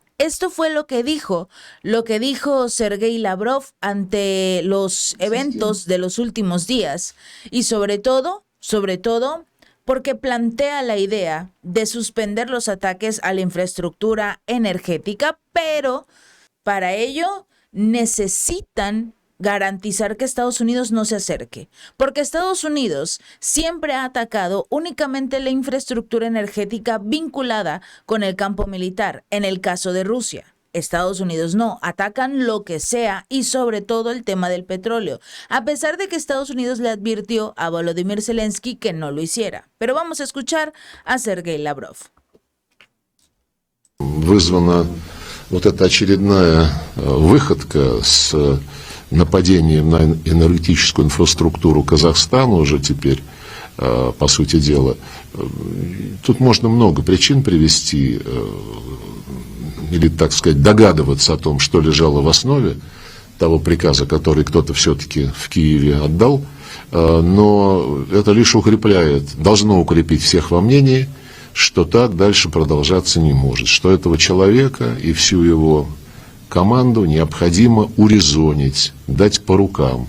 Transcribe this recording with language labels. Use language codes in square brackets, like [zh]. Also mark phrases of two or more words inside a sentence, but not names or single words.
[es] Esto fue lo que dijo Sergei Lavrov ante los eventos de los últimos días y sobre todo, porque plantea la idea de suspender los ataques a la infraestructura energética, pero para ello necesitan garantizar que Estados Unidos no se acerque, porque Estados Unidos siempre ha atacado únicamente la infraestructura energética vinculada con el campo militar. En el caso de Rusia, Estados Unidos no, atacan lo que sea y sobre todo el tema del petróleo, a pesar de que Estados Unidos le advirtió a Volodymyr Zelensky que no lo hiciera. Pero vamos a escuchar a Sergei Lavrov. [ru] Вызвана вот эта очередная выходка с нападением на энергетическую инфраструктуру Казахстана уже теперь, по сути дела. Тут можно много причин привести, или, так сказать, догадываться о том, что лежало в основе того приказа, который кто-то все-таки в Киеве отдал, но это лишь должно укрепить всех во мнении, что так дальше продолжаться не может, что этого человека и всю его команду необходимо урезонить, дать по рукам.